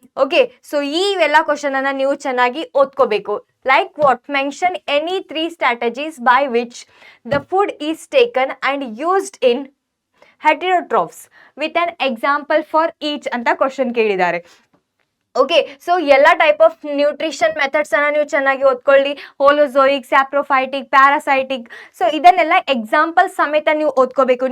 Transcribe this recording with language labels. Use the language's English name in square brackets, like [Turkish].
[Kannada] Okay, so ಈ ಎಲ್ಲ question ಅನ್ನ ನೀವು ಚೆನ್ನಾಗಿ ಓದ್ಕೋಬೇಕು. [English] like what, mention any 3 strategies by which the food is taken and used in heterotrophs with an example for each [Kannada] ಅಂತ question ಕೇಳಿದ್ದಾರೆ. Okay, so ಎಲ್ಲ type of nutrition methods ಅನ್ನ ನೀವು ಚೆನ್ನಾಗಿ ಓದ್ಕೊಳ್ಳಿ. ಹೋಲೋಜೋಯಿಕ್, ಸ್ಯಾಪ್ರೋಫೈಟಿಕ್, ಪ್ಯಾರಾಸೈಟಿಕ್. ಸೊ ಇದನ್ನೆಲ್ಲ ಎಕ್ಸಾಂಪಲ್ ಸಮೇತ ನೀವು ಓದ್ಕೋಬೇಕು.